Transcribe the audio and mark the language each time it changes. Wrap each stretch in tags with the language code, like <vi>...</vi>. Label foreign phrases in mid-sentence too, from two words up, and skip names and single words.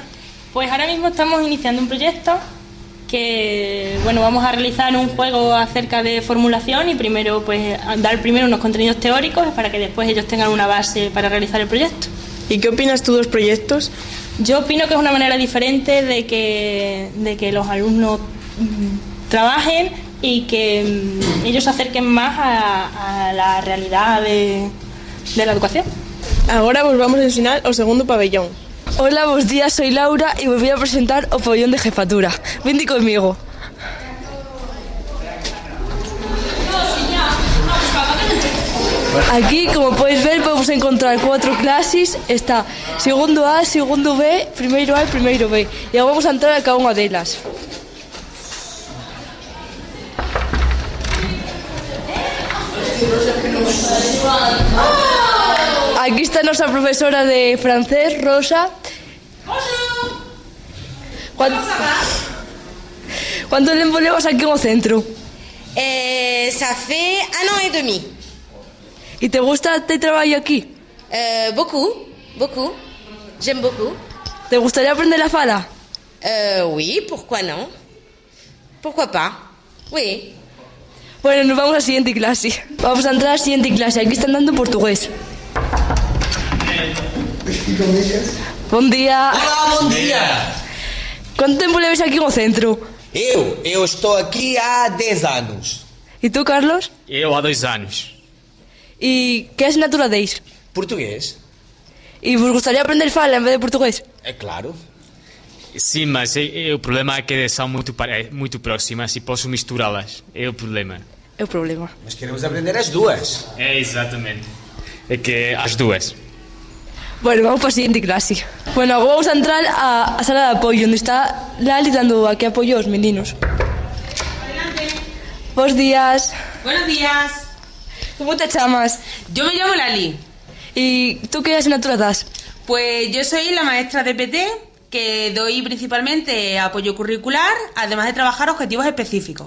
<es>Pues ahora mismo estamos iniciando un proyecto que, bueno, vamos a realizar un juego acerca de formulación y primero, pues, dar primero unos contenidos teóricos para que después ellos tengan una base para realizar el proyecto. ¿Y qué opinas tú de los proyectos? Yo opino que es una manera diferente de que los alumnos trabajen y que ellos se acerquen más a la realidad de la educación.</es> <gl>Agora vos vamos a ensinar o segundo pabellón. Hola, bos días, soy Laura y vos voy a presentar o pabellón de jefatura.</gl> <es>Vente conmigo. Aquí, como podéis ver, podemos encontrar 4 clases.</es> <gl>Está segundo A, segundo B, primeiro A y primeiro B.</gl> <es>Y ahora vamos a entrar a</es> <gl>cada unha delas.</gl> <es>Aquí está nuestra profesora de francés, Rosa. ¿Cuánto tiempo llevas aquí en el centro?</es> <fr>Ça fait 1 an et demi.</fr> <es>¿Y te gusta este trabajo aquí?</es> <fr>Beaucoup. J'aime beaucoup.</fr> <es>¿Te gustaría aprender la fala?</es> <fr>Oui, pourquoi non? Pourquoi pas? Oui.</fr> <es>Bueno, nos vamos a la siguiente clase. Vamos a entrar a la siguiente clase. Aquí están dando portugués.</es> <pt>Bom dia. Olá, bom dia.</pt> <gl>Quanto tempo leves aqui no centro?</gl> <pt>Eu estou aqui há 10 anos. E tu, Carlos? Eu há 2 anos.</pt> <gl>E que asignatura deis?</gl> <pt>Português.</pt> <gl>E vos gostaria de aprender fala en vez de português?</gl> <pt>É claro. Sim, mas o problema é que são muito próximas e posso misturá-las. É o problema. É o problema. Mas queremos aprender as duas. É, exatamente. É que as duas.</pt> <es>Bueno, vamos para a siguiente clase. Bueno,</es> <gl>agora vamos a entrar a sala de apoio, onde está Lali dando aquí apoio aos meninos.</gl> <es>Adelante.</es> <gl>Bos días.</gl> <es>Buenos días. ¿Cómo te llamas? Yo me llamo Lali. ¿Y tú qué asignatura das? Pues yo soy la maestra de PT, que doy principalmente apoyo curricular, además de trabajar objetivos específicos.</es>